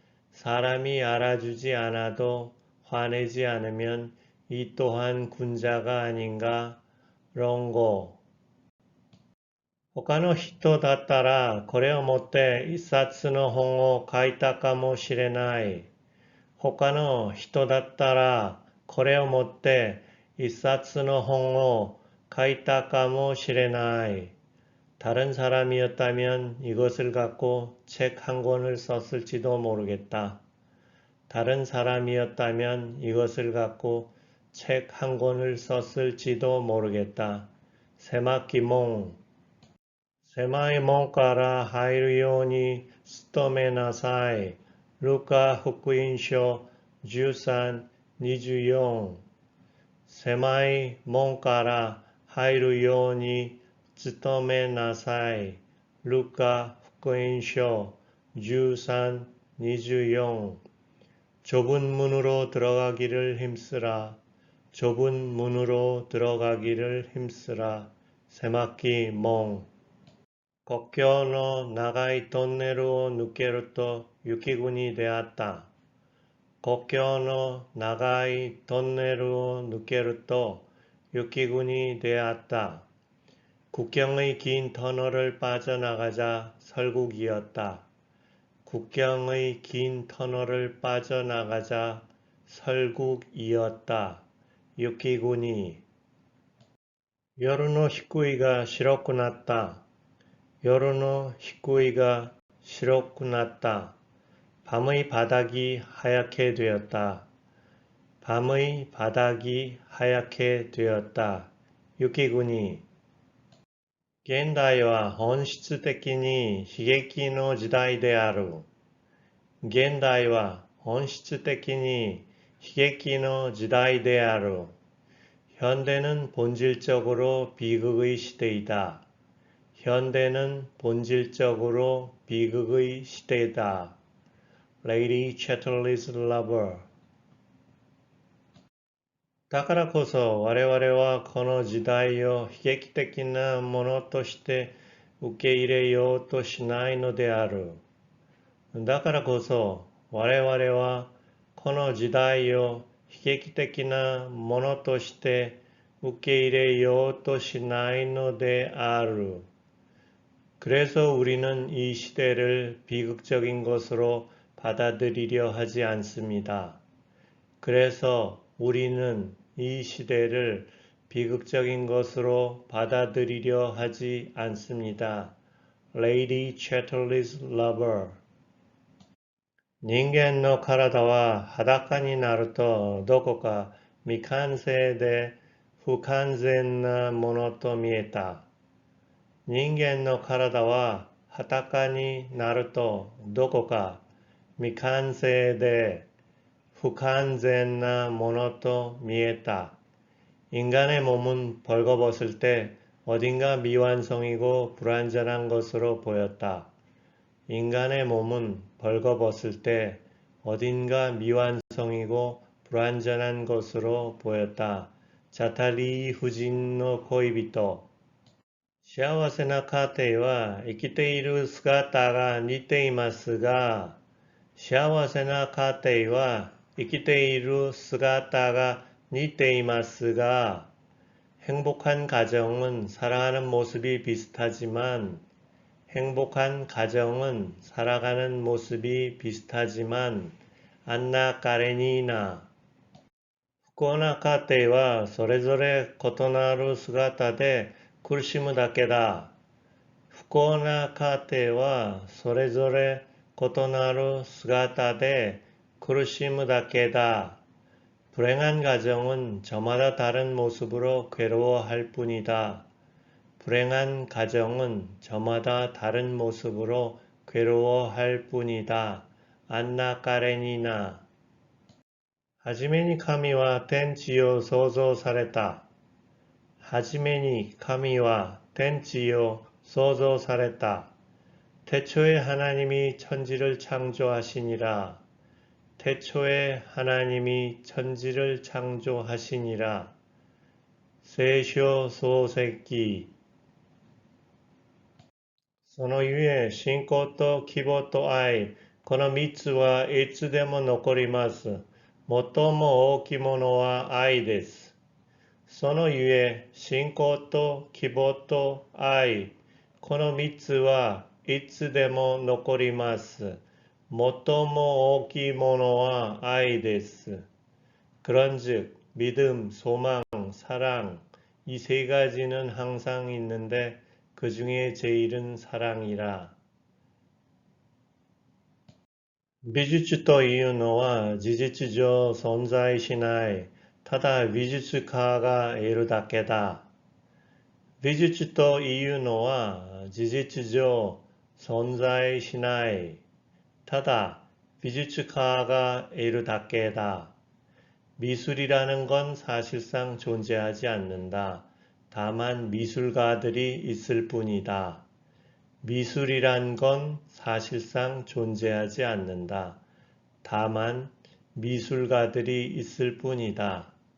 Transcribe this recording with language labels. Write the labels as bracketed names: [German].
[Korean] 사람이 알아주지 않아도 화내지 않으면 이 또한 군자가 아닌가 [Japanese] 롱고 他の人だったらこれを持って一冊の本を書いたかもしれない。他の人だったらこれを持って一冊の本を書いたかもしれない。 [Korean] 다른 사람이었다면 이것을 갖고 책 한 권을 썼을지도 모르겠다. 다른 사람이었다면 이것을 갖고 책 한 권을 썼을지도 모르겠다. [Japanese] 세마키몽 狭い門から入るように努めなさい。ルカ福音書13、24狭い門から入るように努めなさい。 [Korean] ルカ福音書13, 24 좁은 문으로 들어가기를 힘쓰라. 좁은 문으로 들어가기를 힘쓰라. [Japanese] 세마키 몽国境の長いトンネルを抜けると雪国であった。国境の長いトンネルを抜けると雪国であった. [Korean] 국경의 긴 터널을 빠져나가자 설국이었다. 국경의 긴 터널을 빠져나가자 설국이었다. [Japanese] 유키군이 夜の低いが白くなった. 夜の低いが白くなった. [Korean] 밤의 바닥이 하얗게 되었다. 밤의 바닥이 하얗게 되었다. [Japanese] 유키군이 現代は本質的に悲劇の時代である。現代は本質的に悲劇の時代である。 [Korean] 현대는 본질적으로 비극의 시대이다. 현대는 본질적으로 비극의 시대다. [Japanese] Lady Chatterley's Lover だからこそ我々はこの時代を悲劇的なものとして受け入れようとしないのである。だからこそ我々はこの時代を悲劇的なものとして受け入れようとしないのである。 [Korean] 그래서 우리는 이 시대를 비극적인 것으로 받아들이려 하지 않습니다. 그래서 우리는 이 시대를 비극적인 것으로 받아들이려 하지 않습니다. [Japanese] Lady Chatterley's Lover 人間の体は裸になるとどこか未完成で不完全なものと見えた。人間の体は裸になるとどこか未完成で不完全なものと見えた. [Korean] 인간의 몸은 벌거벗을 때 어딘가 미완성이고 불완전한 것으로 보였다. 인간의 몸은 벌거벗을 때 어딘가 미완성이고 불완전한 것으로 보였다. [Japanese] 자타리 후진노 코이비토 幸せな家庭は生きている姿が似ていますが、幸せな家庭は生きている姿が似ていますが, [Korean] 행복한 가정은 살아가는 모습이 비슷하지만, 행복한 가정은 살아가는 모습이 비슷하지만, 안나 까레니나 [Japanese] 不幸な家庭はそれぞれ異なる姿で苦しむだけだ。不幸な家庭はそれぞれ異なる姿で苦しむだけだ. [Korean] 불행한 가정은 저마다 다른 모습으로 괴로워할 뿐이다. 불행한 가정은 저마다 다른 모습으로 괴로워할 뿐이다. [Japanese] 안나 까레니나 はじめに神は天地を創造された。はじめに神は天地を創造された. [Korean] 태초에 하나님이 천지를 창조하시니라. 태초에 하나님이 천지를 창조하시니라. [Japanese] 세쇼 소세기 そのゆえ信仰と希望と愛、この三つはいつでも残ります。最も大きいものは愛です。そのゆえ信仰と希望と愛、この三つはいつでも残ります。最も大きいものは愛です. [Korean] 그런즉 믿음, 소망, 사랑 이 세 가지는 항상 있는데 그 중에 제일은 사랑이라. [Japanese] 美術というのは事実上存在しない。ただ美術家がいるだけだ。美術というのは事実上存在しない。ただ美術家がいるだけだ. [Korean] 미술이라는 건 사실상 존재하지 않는다. 다만 미술가들이 있을 뿐이다. 미술이란 건 사실상 존재하지 않는다. 다만 미술가들이 있을 뿐이다.